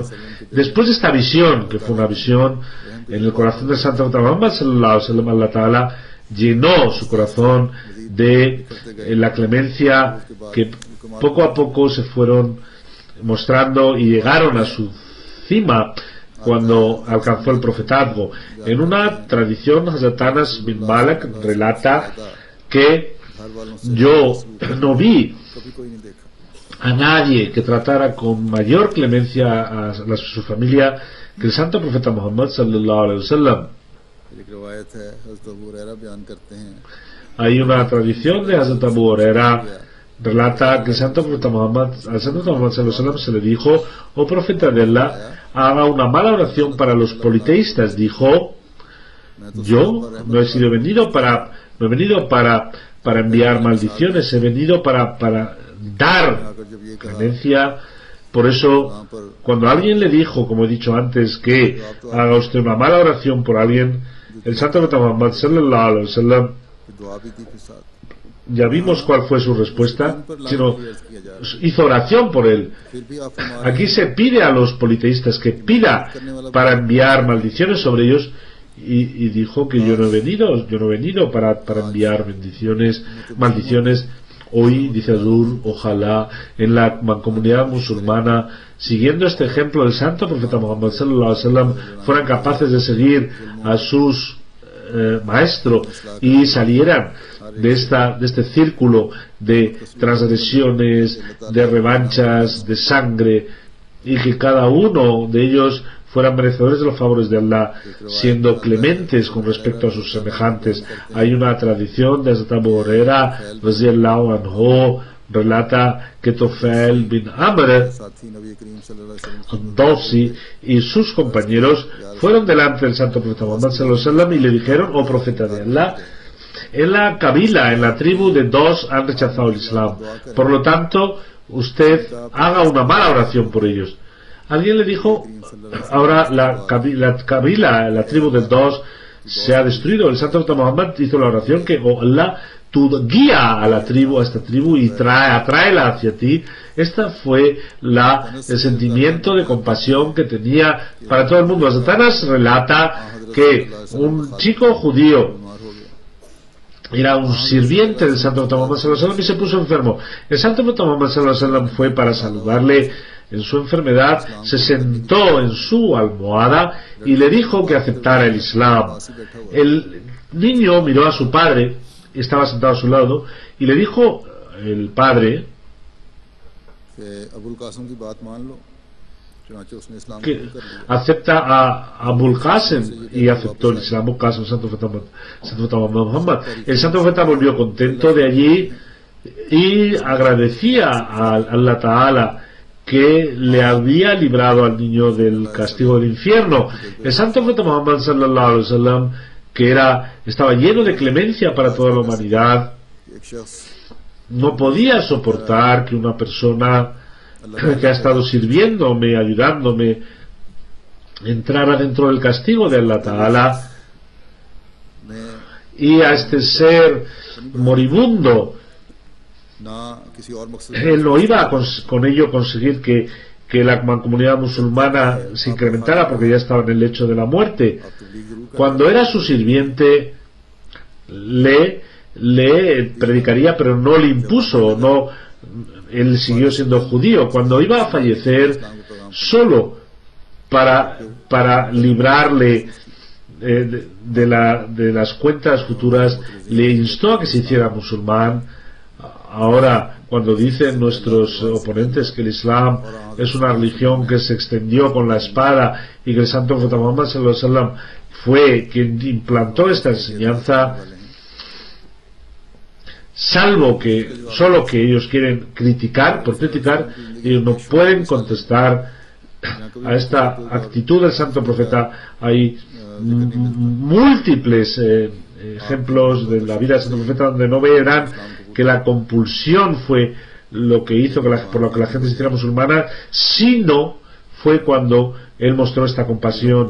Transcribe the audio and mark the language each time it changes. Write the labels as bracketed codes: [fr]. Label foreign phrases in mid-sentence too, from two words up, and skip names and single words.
[es] Después de esta visión, que fue una visión en el corazón del Santo Muhammad [ar] صلى الله عليه وسلم, الله تعالى [es] llenó su corazón de la clemencia que poco a poco se fueron mostrando y llegaron a su cima cuando alcanzó el profetazgo. En una tradición, Hazrat Anas bin Malik relata que yo no vi a nadie que tratara con mayor clemencia a su familia que el santo profeta Muhammad [ar] صلى الله عليه وسلم. [es] Hay una tradición de Hazrat Abu Huraira, relata que el santo profeta Muhammad, al santo Muhammad [ar] صلى الله عليه وسلم [es] se le dijo: oh profeta de Allah, haga una mala oración para los politeístas. Dijo: yo no he venido para enviar maldiciones, he venido para dar clemencia. Por eso, cuando alguien le dijo, como he dicho antes, que haga usted una mala oración por alguien, el santo profeta Muhammad [ar] صلى الله عليه وسلم, [es] ya vimos cuál fue su respuesta, sino hizo oración por él. Aquí se pide a los politeístas que pida para enviar maldiciones sobre ellos, y dijo que yo no he venido para enviar maldiciones. Hoy, dice Azur, ojalá en la comunidad musulmana, siguiendo este ejemplo del santo profeta Muhammad [ar] صلى الله عليه وسلم, [es] fueran capaces de seguir a sus maestros y salieran de este círculo de transgresiones, de revanchas, de sangre, y que cada uno de ellos fueran merecedores de los favores de Allah, siendo clementes con respecto a sus semejantes. Hay una tradición de Hazrat Abu Huraira [ar] رضي الله عنه, [es] relata que Tufail bin Amr Dawsi y sus compañeros fueron delante del santo profeta Muhammad [ar] صلى الله عليه وسلم [es] y le dijeron: oh profeta de Allah, en la kabila, en la tribu de Dos, han rechazado el Islam, por lo tanto usted haga una mala oración por ellos. Alguien le dijo: ahora la kabila, la tribu de Dos, se ha destruido. El santo profeta Muhammad hizo la oración que: oh Allah, tú guía a esta tribu y atráela hacia ti. Esta fue el sentimiento de compasión que tenía para todo el mundo. Hazrat Anas relata que un chico judío era un sirviente del santo profeta Muhammad [ar] صلى الله عليه وسلم [es] y se puso enfermo. El santo profeta Muhammad [ar] صلى الله عليه وسلم [es] fue para saludarle en su enfermedad, se sentó en su almohada y le dijo que aceptara el Islam. El niño miró a su padre, estaba sentado a su lado, y le dijo el padre que acepta a Abul Qasim, y aceptó el Islam. Abul Qasim, santo profeta Muhammad. El santo profeta volvió contento de allí y agradecía a [ar] الله تعالى [es] que le había librado al niño del castigo del infierno. El santo profeta Muhammad [ar] صلى الله عليه وسلم, [es] que estaba lleno de clemencia para toda la humanidad, [ur] ایک شخص [es] no podía soportar que una persona que ha estado sirviéndome, ayudándome, entrara dentro del castigo de [ar] الله تعالى, [ur] ने [es] y a este ser moribundo [ur] نہ کسی اور مقصد [es] él no iba a con ello conseguir que la comunidad musulmana se incrementara, porque ya estaba en el lecho de la muerte. [ur] آپ تبلیغ ضرور کریں. [es] Cuando era su sirviente le predicaría, pero no le impuso, no, él siguió siendo judío. Cuando iba a fallecer, solo para librarle de las cuentas futuras, le instó a que se hiciera musulmán. Ahora, cuando dicen nuestros oponentes que el Islam es una religión que se extendió con la espada y que el santo profeta Muhammad [ar] صلى الله عليه وسلم [es] fue quien implantó esta enseñanza, salvo que solo que ellos quieren criticar, por criticar, ellos no pueden contestar a esta actitud del santo profeta. Hay múltiples ejemplos de la vida del santo profeta donde no verán que la compulsión fue lo que hizo por lo que la gente se hiciera musulmana, sino fue cuando él mostró esta compasión.